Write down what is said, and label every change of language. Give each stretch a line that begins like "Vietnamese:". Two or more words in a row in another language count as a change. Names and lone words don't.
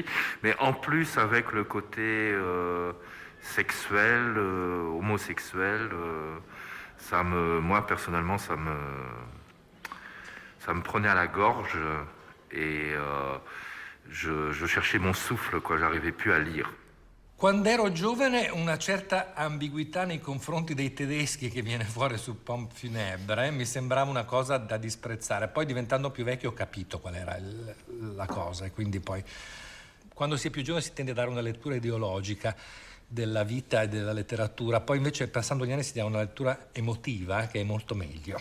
French: Mais en plus, avec le côté sexuel, homosexuel, moi, personnellement, ça me prenait à la gorge et je cherchais mon souffle, quoi. J'arrivais plus à lire.
Italian: Quando ero giovane una certa ambiguità nei confronti dei tedeschi che viene fuori su Pompe Funèbre mi sembrava una cosa da disprezzare. Poi diventando più vecchio ho capito qual era la cosa e quindi poi quando si è più giovane si tende a dare una lettura ideologica della vita e della letteratura, poi invece passando gli anni si dà una lettura emotiva che è molto meglio.